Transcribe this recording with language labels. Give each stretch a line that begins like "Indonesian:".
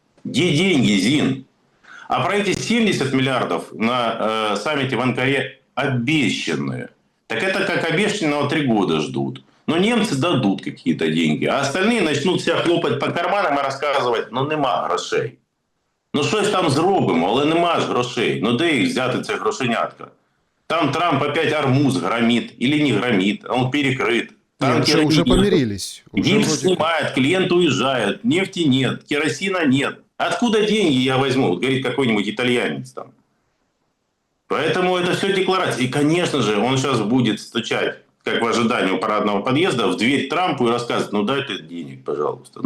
Russian: Где деньги, Зин? А про эти 70 миллиардов на саммите в Анкаре обещанные. Так это как обещанного 3 года ждут. Но немцы дадут какие-то деньги, а остальные начнут себя хлопать по карманам и рассказывать,
Ukrainian: ну нема грошей. Ну щось там зробимо, але нема ж грошей. Ну де їх взяти, це грошенятка?
Russian: Там Трамп опять Армуз громит или не громит, он перекрыт. Нет, уже помирились. Гипс снимает, клиент уезжает, нефти нет, керосина нет. Откуда деньги я возьму? Вот говорит какой-нибудь итальянец там. Поэтому это все декларация. И, конечно же, он сейчас будет стучать, как в ожидании у парадного подъезда, в дверь Трампу и рассказывать, ну дайте денег, пожалуйста.